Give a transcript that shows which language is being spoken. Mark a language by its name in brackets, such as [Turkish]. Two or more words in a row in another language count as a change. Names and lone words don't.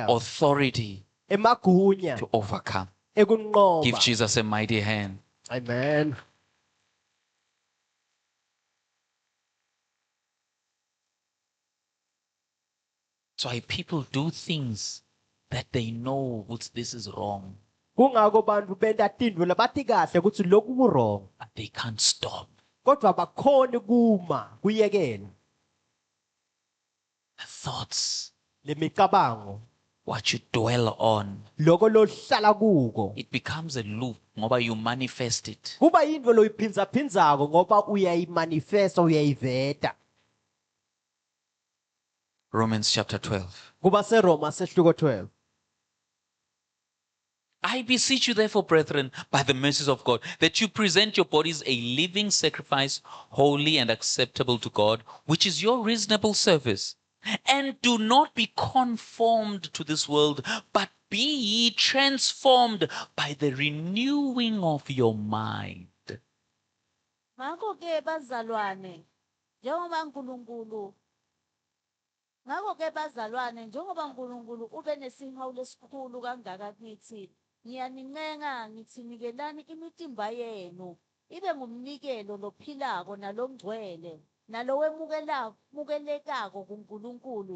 [English] authority [Swati] emagunya, [English] to overcome. [Swati] ekunqoba. [English] Give Jesus a mighty hand. Amen. That's why people do things that they know what this is wrong, [Swati] Kungako bantu benta tinto labathi kahle ukuthi lokhu kurong, [English] but they can't stop. [Swati] kodwa bakhona kuma kuyekela. [English] The thoughts, [Swati] Lemicabango, [English] what you dwell on, [Swati] lokho lohlala kuko. [English] it becomes a loop ngoba you manifest it. [Swati] Kuba yinto loyiphindza phindzako ngoba uyayimanifesta uyayiveta. [English] Romans chapter 12. [Swati] Kuba seRoma sehluko 12. [English] I beseech you therefore, brethren, by the mercies of God, that you present your bodies a living sacrifice, holy and acceptable to God, which is your reasonable service. And do not be conformed to this world, but be ye transformed by the renewing of your mind. [Swati] Ngakho-ke bazalwane, njengoba uNkulunkulu njengoba uNkulunkulu ube nesihawu lesikhulu kangaka kithi, ngiyanincenga ngithi nikelani imitimba yenu ibe ngumnikelo lophilako nalongcwele nalowemukelekako kuNkulunkulu.